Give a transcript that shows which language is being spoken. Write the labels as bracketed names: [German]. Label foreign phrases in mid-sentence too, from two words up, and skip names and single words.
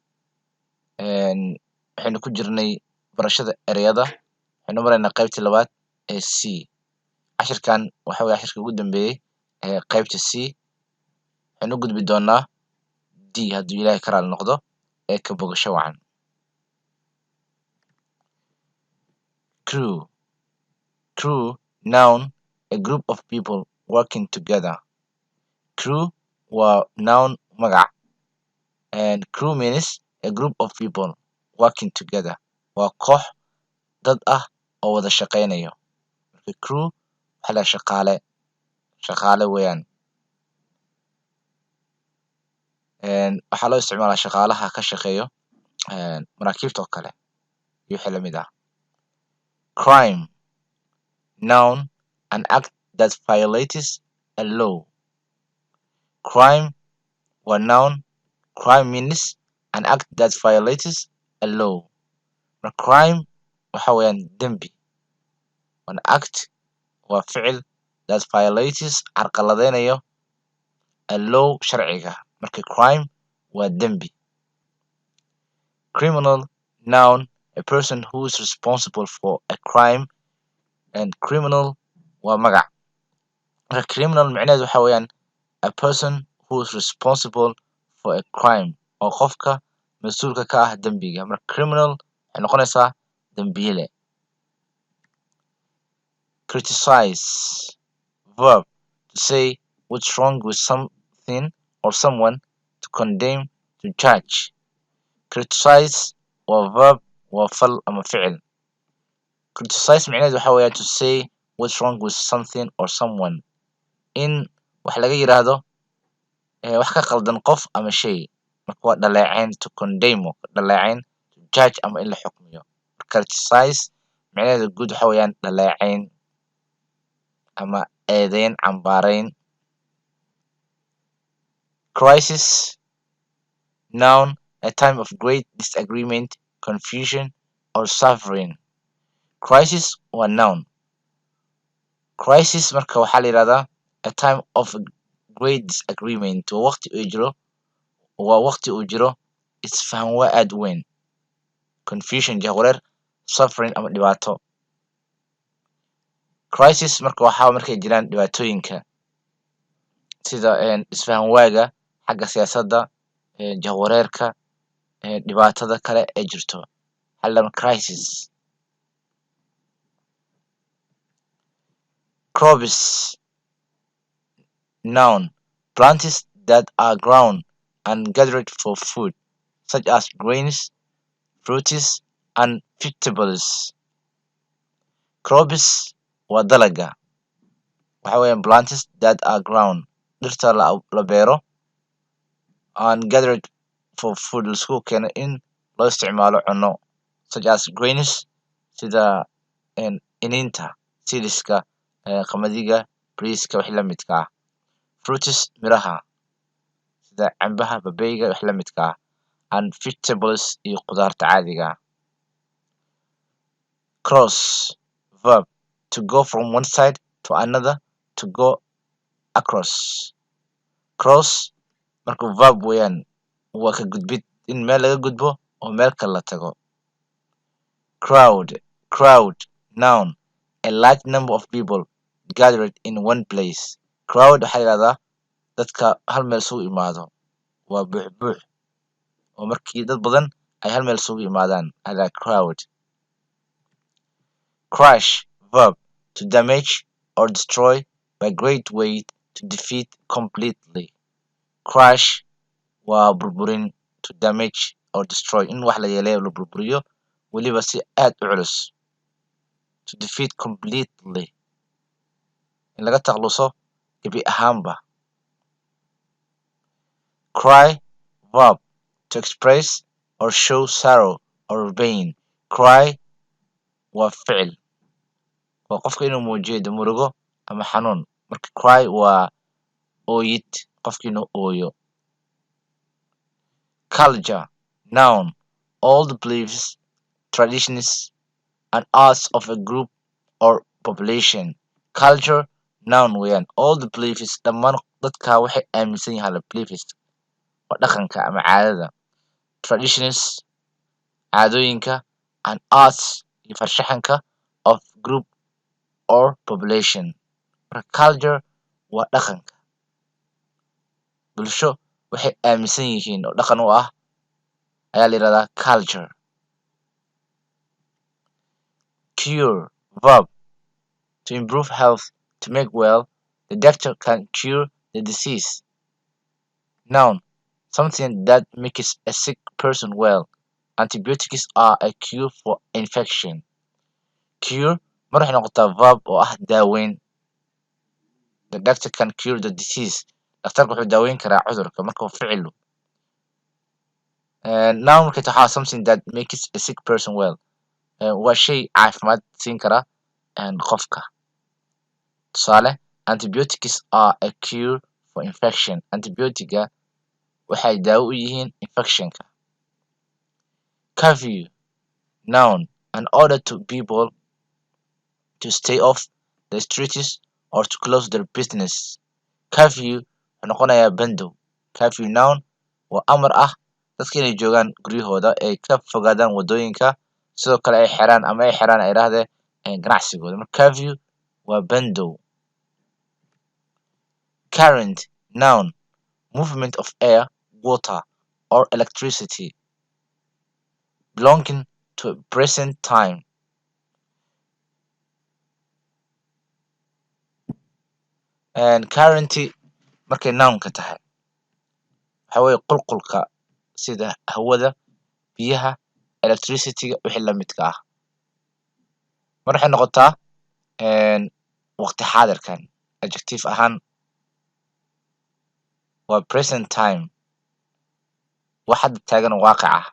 [Somali] Waxaynu ku jirnay barashada ereyada. Waxaynu maraynaa qaybtii labaad ee C. Cashirkan waxa weeye cashirka ugu dambeeyay ee qaybta C. Waxaynu u gudbi doonaa D hadduu Ilaahay ka raali noqdo ee ka bogasho wacan. [English] Crew. Crew, noun, a group of people working together. [Somali] Crew waa noun magac. [English] And crew means a group of people working together. [Somali] Waa koox dad ah oo wada shaqaynayo. Marka crew waxaa la shaqaale. Shaqaale weeyaan. Waxaa loo isticmaalaa shaqaalaha ka shaqeeyo maraakiibta oo kale iyo wixii la mid ah. [English] Crime, noun, an act that violates a law. [Somali] Crime waa noun. [English] Crime means an act that violates a law. [Somali] Marka crime waxa weeyaan dembi. [English] An act [Somali] waa ficil [English] that violates carqaladeynayo a law sharciga. [Somali] Marka crime waa dembi. [English] Criminal, noun, a person who is responsible for a crime. [Somali] And criminal waa magac. Marka criminal macnaheedu waxa weeyaan [English] a person who is responsible for a crime [Somali] oo qofka mas'uulka ka ah dembiga. Marka criminal waxay noqonaysaa dembiile. [English] Criticize, verb, to say what's wrong with something or someone, to condemn, to judge. [Somali] Criticize waa verb, waa fal ama ficil. [English] Criticize [Somali] macnaheedu waxa weeyaan [English] to say what's wrong with something or someone. [Somali] In wax laga yiraahdo wax ka qaldan qof ama shay. Marka waa dhaleecayn, [English] to condemn, [Somali] dhaleecayn, [English] to judge [Somali] ama in la xukmiyo. Criticize macnaheedu guud waxa weeyaan dhaleecayn ama eedeyn, cambaarayn. [English] Crisis, noun, a time of great disagreement, confusion, or suffering. Crisis waa noun. Crisis [Somali] marka waxaa la yiraahdaa [English] a time of great disagreement. [Somali] Waa waqti uu jiro isfahan waa aad u weyn. Confusion, jahwareer, suffering ama dhibaato. Crisis marka waxaa markay jiraan dhibaatooyinka sida isfahan waaga xagga siyaasadda, jahwareerka, dhibaatada kale ee jirto. Hal crisis. [English] Crops, noun, plants that are grown and gathered for food, such as grains, fruits, and vegetables. [Somali] Crops waa dalaga. [English] Waxa weeyaan plants that are grown, [Somali] dhirta la beero, [English] and gathered for food, [Somali] laisku keeno in loo isticmaalo cunno, [English] such as grains, [Somali] sida iniinta, seedska, qamadiga, bariiska, wixii la midka ah. Fruits, miraha, sida cambaha, babayga, wax la midka ah, [English] and vegetables [Somali] iyo khudaarta caadiga ah. [English] Cross, verb, to go from one side to another, to go across. [Somali] Cross marka verb weeyaan, waa ka gudbid, in meel laga gudbo oo meel kale la tago. [English] Crowd, noun, a large number of people gathered in one place. [Somali] Crowd waxaa yidhahdaa dadka hal meel isugu imaado, waa buux oo markii dad badan ay hal meel isugu imaadaan ayaa crowd. [English] Crush, verb, to damage or destroy by great weight, to defeat completely. [Somali] Crush waa burburin, [English] to damage or destroy, [Somali] in wax la yeeleeyo la burburiyo weliba si aad u culus. [English] To defeat completely, [Somali] in laga takluso gebi ahaanba. [English] Cry, verb, to express or show sorrow or pain. [Somali] Cry waa ficil, waa qofka inuu muujiyo murugo ama xanuun. Marka cry waa ooyid, qofka inuu ooyo. [English] Culture, noun, all the beliefs, traditions and arts of a group or population. Culture, noun weeyaan, all the beliefs, [Somali] dhammaan dadka waxay aaminsan yahaan beliefs, waa dhaqanka ama caadada. Traditions, caadooyinka, [English] and arts [Somali] iyo farshaxanka [English] of group or population. [Somali] Marka culture waa dhaqanka, bulsho waxay aaminsan yihiin oo dhaqan u ah ayaa la yidhahdaa culture. [English] Cure, verb, to improve health, to make well. The doctor can cure the disease. Noun, something that makes a sick person well. Antibiotics are a cure for infection. [Somali] Cure mar waxay noqotaa verb oo ah daaweyn. [English] The doctor can cure the disease. [Somali] Dhakhtarka wuxuu daaweyn karaa cudurka, marka waa ficil. [English] Noun [Somali] markay tahay waxaa [English] something that makes a sick person well. [Somali] Waa shay caafimaad siin kara qofka. Tusaale, [English] antibiotics are a cure for infection. [Somali] Antibiotiga waxay daawo u yihiin infectionka. [English] Curfew, noun, an order to people to stay off the streets or to close their business. [Somali] Curfew wuxuu noqonayaa bandow. Curfew, noun, waa amar ah dadka inay joogaan guryahooda, ay ka fogaadaan wadooyinka, sidoo kale ay xiraan ama ay xiraan ay yidhaahdeen ganacsigooda. Marka curfew waa bandow. [English] Current, noun, movement of air, water or electricity belonging to a present time. [Somali] Currenty markay noun-ka tahay waxaa weeye qulqulka sida hawada, biyaha, electricity-ga wixii la midka ah. Mar waxay noqotaa waqti xaadirkan, adjective ahaan waa [English] present time, [Somali] wax hadda taagan oo waaqic ah.